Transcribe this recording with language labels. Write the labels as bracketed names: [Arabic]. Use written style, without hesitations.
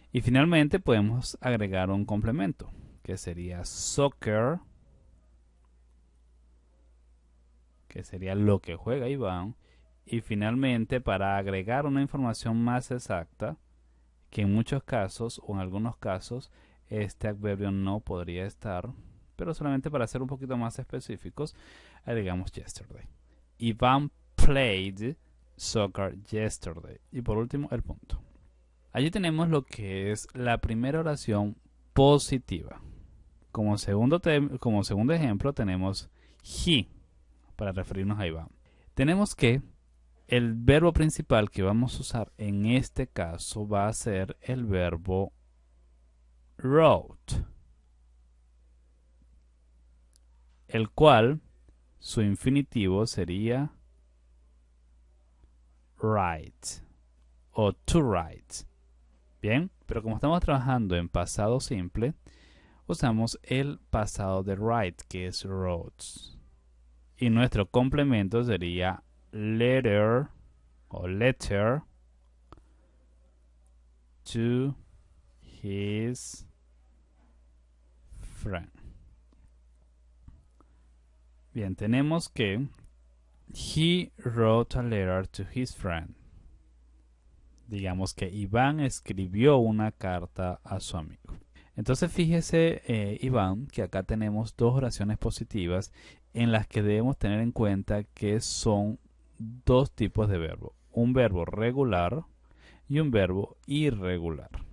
[Spanish] Y finalmente podemos agregar un complemento, que sería soccer, que sería lo que juega Iván. Y finalmente, para agregar una información más exacta, que en muchos casos o en algunos casos este adverbio no podría estar, pero solamente para ser un poquito más específicos, agregamos yesterday. [English] Iván played soccer yesterday. [Spanish] Y por último, el punto. Allí tenemos lo que es la primera oración positiva. Como segundo ejemplo tenemos he, para referirnos a Iván. Tenemos que el verbo principal que vamos a usar en este caso va a ser el verbo wrote, el cual su infinitivo sería write o to write. Bien, pero como estamos trabajando en pasado simple, usamos el pasado de write, que es wrote. Y nuestro complemento sería letter o letter to his friend. Bien, tenemos que [English] he wrote a letter to his friend. [Spanish] Digamos que Iván escribió una carta a su amigo. Entonces fíjese, Iván, que acá tenemos dos oraciones positivas en las que debemos tener en cuenta que son dos tipos de verbo. Un verbo regular y un verbo irregular.